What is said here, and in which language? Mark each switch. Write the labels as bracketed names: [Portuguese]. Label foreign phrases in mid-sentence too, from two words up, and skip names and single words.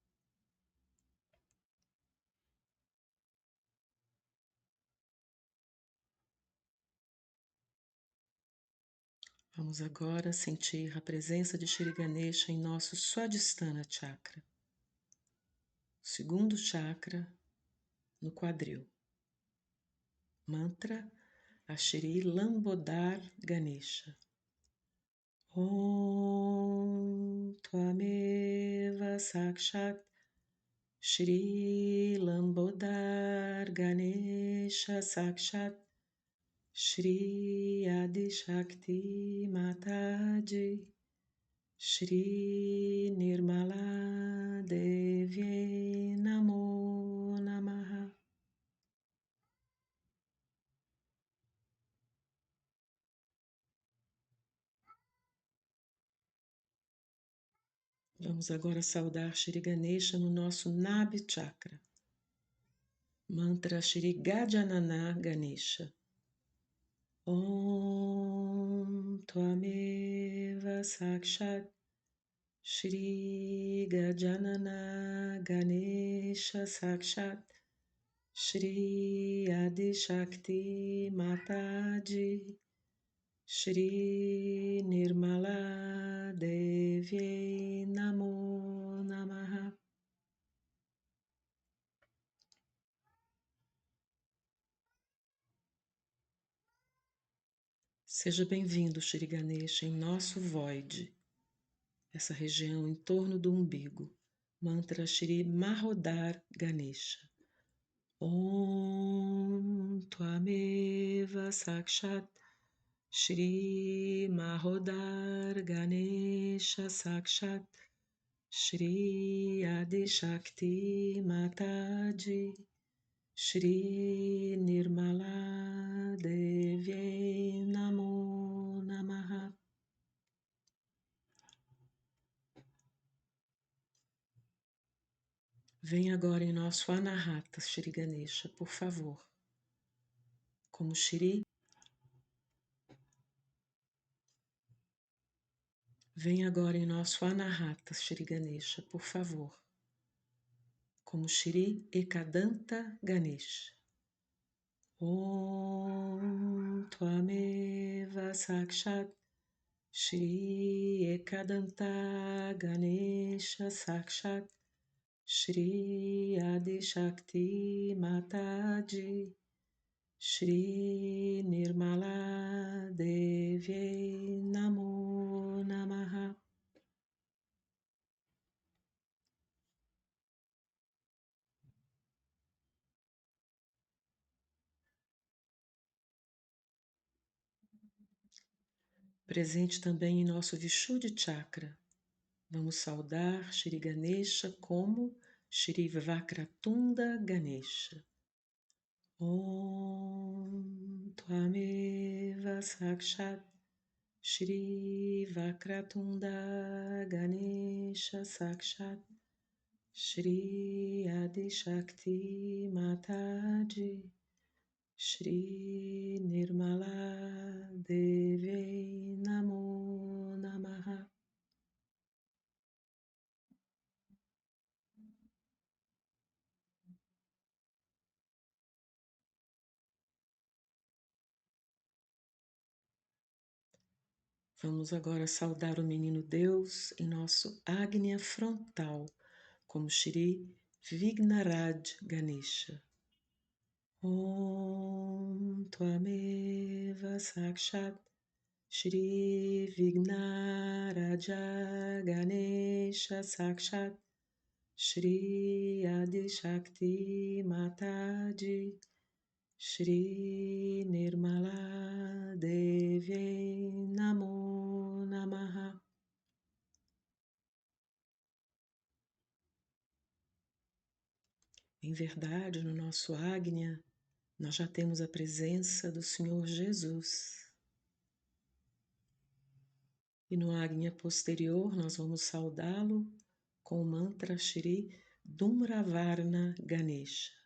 [Portuguese] Vamos agora sentir a presença de Shri Ganesha em nosso Swadhisthana Chakra, segundo chakra no quadril. Mantra a Shri Lambodar Ganesha. [Sanskrit] Om Tvameva Sakshat Shri Lambodar Ganesha Sakshat Shri Adi Shakti Mataji Shri Nirmala Devi Namo Namaha. [Portuguese] Vamos agora saudar Shri Ganesha no nosso Nabhi Chakra. Mantra Shri Gajanana Ganesha. [Sanskrit] Om Tvameva Sakshat Shri Gajanana Ganesha Sakshat Shri Adi Shakti Mataji Shri Nirmala Devi Namo Namaha. [Portuguese] Seja bem-vindo, Shri Ganesha, em nosso void, essa região em torno do umbigo. Mantra Shri Mahodar Ganesha. [Sanskrit] Om Tvameva Sakshat Shri Mahodar Ganesha Sakshat Shri Adi Shakti Mataji Shri Nirmala Devi Namo Namaha. [Portuguese] Vem agora em nosso Anahata, Shri Ganesha, por favor. Como Shri. Vem agora em nosso Anahata, Shri Ganesha, por favor. Como Shri Ekadanta Ganesha. [Sanskrit] Om Tvameva Sakshat Shri Ekadanta Ganesha Sakshat Shri Adishakti Mataji Shri Nirmala Devi Namo Namaha. [Portuguese] Presente também em nosso Vishuddhi Chakra, vamos saudar Shri Ganesha como Shri Vakratunda Ganesha. [Sanskrit] Om Tvameva Sakshat Shri Vakratunda Ganesha Sakshat Shri Adishakti Mataji Shri Nirmala Devi Namo Namaha. [Portuguese] Vamos agora saudar o Menino Deus em nosso Agnya frontal, como Shri Vignaraj Ganesha. [Sanskrit] Om Tvameva Sakshat Shri Vignaraja Ganesha Sakshat Shri Adishakti Mataji Shri Nirmala Devi Namo Namaha. [Portuguese] Em verdade, no nosso Agnya, nós já temos a presença do Senhor Jesus. E no Agnya posterior, nós vamos saudá-lo com o mantra Shri Dhumravarna Ganesha.